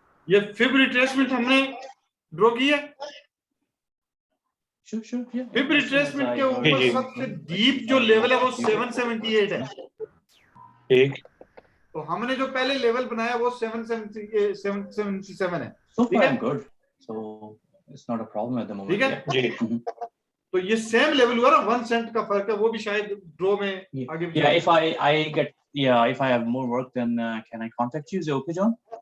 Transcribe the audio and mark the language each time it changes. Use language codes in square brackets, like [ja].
[hi] ये fib retracement हमने draw की है। [en] Sure, yeah. [hi] फिब रिट्रेसमेंट के ऊपर सबसे डीप जो लेवल है वो 778 है, ठीक। तो हमने जो पहले लेवल बनाया वो 777 है, [en] So [hi] ठीक [en] far [hi] है? [en] I'm good. So it's not a problem at the moment. [hi] ठीक है [en] Yeah. [hi] तो ये सेम लेवल हुआ ना, 1 सेंट का फर्क है, वो भी शायद ड्रॉ में आगे [en] Yeah, if if I have more work, then can I contact you? Is it okay, John?